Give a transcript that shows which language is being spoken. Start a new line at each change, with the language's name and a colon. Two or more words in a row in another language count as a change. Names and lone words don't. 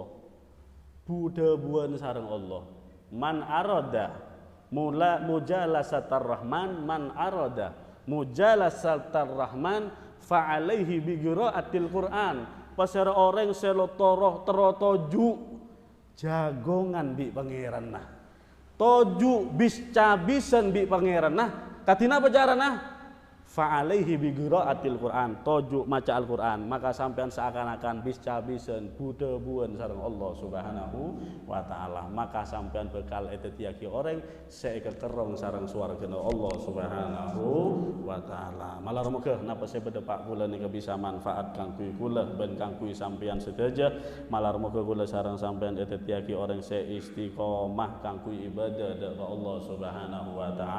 Madurese: Buda buan sareng Allah.
Arabic: من أراد مجالسة الرحمن من أراد مجالسة الرحمن فعليه بقراءة القرآن.
Madurese: Pasara orang selotoroh terotoju jagongan bi pangeran nah. Toju bis-cabisan bi pangeran nah. Katina apa nah?
Arabic: فعليه بقراءة القرآن.
Madurese: Toju maca Al-Quran, maka sampean seakan-akan bis-cabisan budebuan sareng Allah
Arabic: سبحانه وتعالى.
Madurese: Maka sampean bekal etetiaki orang sekekerong sareng swargana Allah
Arabic: سبحانه وتعالى.
Madurese: Malar muga napa saya bedepak kula nika bisa manfaat kangge kula ben kangge sampean sedaja. Malar muga kula sareng sampean etetiaki orang se istiqomah kangge ibadah ka Allah
Arabic: سبحانه وتعالى.